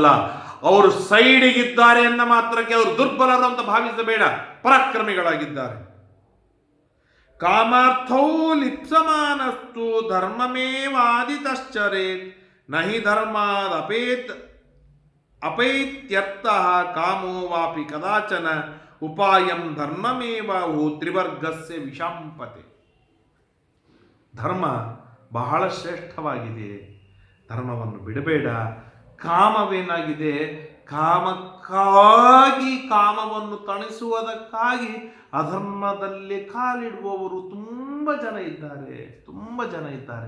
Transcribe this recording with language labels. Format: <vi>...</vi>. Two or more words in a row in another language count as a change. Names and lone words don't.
<kn>ಅವರು ಸೈಡಿಗಿದ್ದಾರೆ ಎನ್ನ ಮಾತ್ರಕ್ಕೆ ಅವರು ದುರ್ಬಲರು ಅಂತ ಭಾವಿಸಬೇಡ, ಪರಾಕ್ರಮಿಗಳಾಗಿದ್ದಾರೆ.</kn> <sa>ಕಾಮಾರ್ಥೌ ಲಿಪ್ಸಮಾನಸ್ತು ಧರ್ಮಮೇವಾದಿತಶ್ಚರೇತ್ ನಹಿ ಧರ್ಮಾದ್ ಅಪೈತ್ಯರ್ಥಃ ಕಾಮೋ ವಾಪಿ ಕದಾಚನ ಉಪಾಯಂ ಧರ್ಮಮೇವಾಹು ತ್ರಿವರ್ಗಸ್ಯ ವಿಷಂಪತೆ.</sa> <kn>ಧರ್ಮ ಬಹಳ ಶ್ರೇಷ್ಠವಾಗಿದೆ, ಧರ್ಮವನ್ನು ಬಿಡಬೇಡ. ಕಾಮವೇನಾಗಿದೆ? ಕಾಮಕ್ಕಾಗಿ, ಕಾಮವನ್ನು ತಣಿಸುವುದಕ್ಕಾಗಿ ಅಧರ್ಮದಲ್ಲಿ ಕಾಲಿಡುವವರು ತುಂಬ ಜನ ಇದ್ದಾರೆ.</kn>